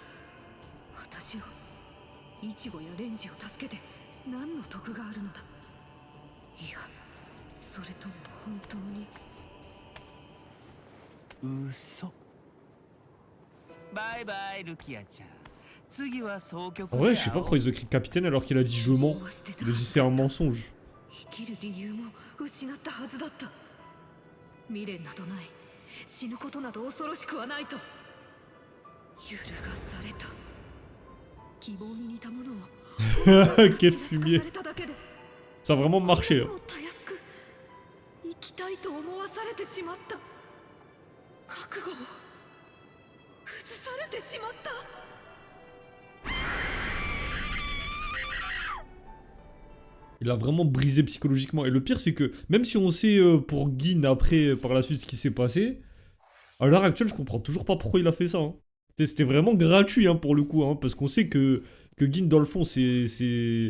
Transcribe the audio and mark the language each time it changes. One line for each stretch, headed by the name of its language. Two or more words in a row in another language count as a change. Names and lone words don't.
Japanese: 私をイチゴやレンジを助けて何の得があるのだ。いや、それとも本当に。嘘。バイバイルキアちゃん。次は総局。
French: En vrai, je sais pas pourquoi ils ont écrit capitaine alors qu'il a dit je mens. Il a dit c'est un mensonge.
Japanese: 生きる理由も失ったはずだった。未練などない。死ぬことなど恐ろしくはないと揺るがされた。希望に似たものを
French: Quel fumier. Ça a vraiment marché.
Japanese: たやすく生きたいと思わされてしまった。覚悟を崩されてしまった。
French: Il a vraiment brisé psychologiquement. Et le pire, c'est que même si on sait pour Gin après, par la suite, ce qui s'est passé, à l'heure actuelle, je comprends toujours pas pourquoi il a fait ça. Hein. C'était vraiment gratuit hein, pour le coup, hein, parce qu'on sait que Gin, dans le fond, c'est...